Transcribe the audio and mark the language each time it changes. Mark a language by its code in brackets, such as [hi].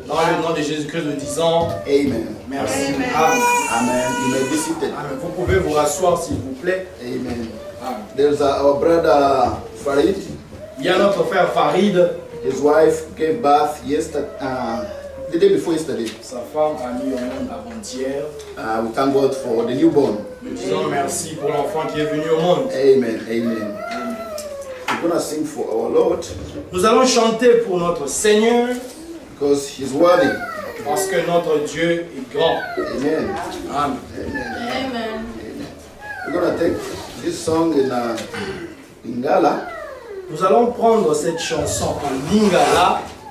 [fr] Dans le nom de Jésus-Christ, nous disons Amen. merci. Amen. [en] Amen. You may be seated. Amen. [fr] Vous pouvez vous rasseoir s'il vous plaît. Amen. Amen. [en] There's our brother Farid. [fr] Il y a notre frère Farid. [en] His wife gave birth the day before yesterday. [fr] Sa femme a mis au monde avant-hier. [en] We thank God for the newborn. [fr] Nous disons merci pour l'enfant qui est venu au monde. Amen. Amen. [en] We're gonna sing for our Lord [fr] Nous allons chanter pour notre Seigneur [en] because He's worthy. [fr] parce que notre Dieu est grand. Amen. Amen. Amen. [en] We're gonna take this song in Lingala. [fr] Nous allons prendre cette chanson en Lingala.